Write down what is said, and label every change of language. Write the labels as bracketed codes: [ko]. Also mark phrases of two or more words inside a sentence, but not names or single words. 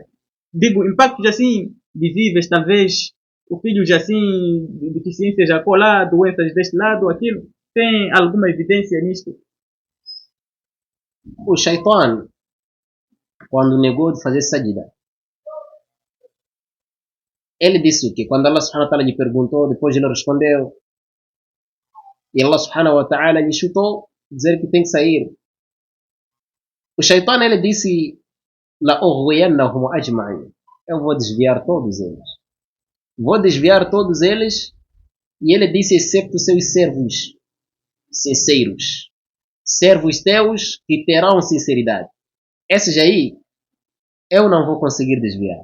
[pt] Digo, impactos assim, visíveis, talvez o filho já assim, de deficiência já colar, doenças deste lado, aquilo. Tem alguma evidência nisto? O Shaitan, quando negou de fazer sajda, ele disse o quê? Quando Allah [ar] سبحانه وتعالى [pt] lhe perguntou, depois ele respondeu, e Allah [ar] سبحانه وتعالى [pt] lhe chutou, dizer que tem que sair. O Shaitan, ele disse, [ar] لأغوينهم أجمعين. [pt] Eu vou desviar todos eles. Vou desviar todos eles, e ele disse, excepto seus servos sinceros. Servos teus que terão sinceridade. Esses aí, eu não vou conseguir desviar.